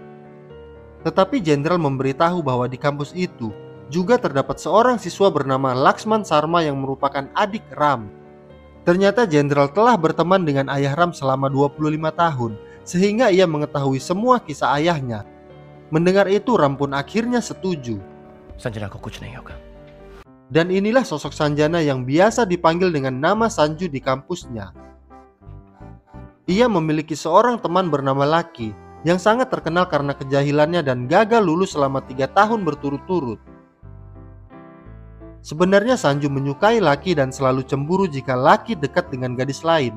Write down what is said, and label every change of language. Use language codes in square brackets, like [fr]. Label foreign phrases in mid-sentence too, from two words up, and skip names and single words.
[id] Tetapi Jenderal memberitahu bahwa di kampus itu juga terdapat seorang siswa bernama Laxman Sharma yang merupakan adik Ram. Ternyata Jenderal telah berteman dengan ayah Ram selama 25 tahun, sehingga ia mengetahui semua kisah ayahnya. Mendengar itu Ram pun akhirnya setuju. [hi] Sanjana ko kuch nahi hoga. [id] Dan inilah sosok Sanjana yang biasa dipanggil dengan nama Sanju di kampusnya. Ia memiliki seorang teman bernama Lucky yang sangat terkenal karena kejahilannya dan gagal lulus selama 3 tahun berturut-turut. Sebenarnya Sanju menyukai Lucky dan selalu cemburu jika Lucky dekat dengan gadis lain.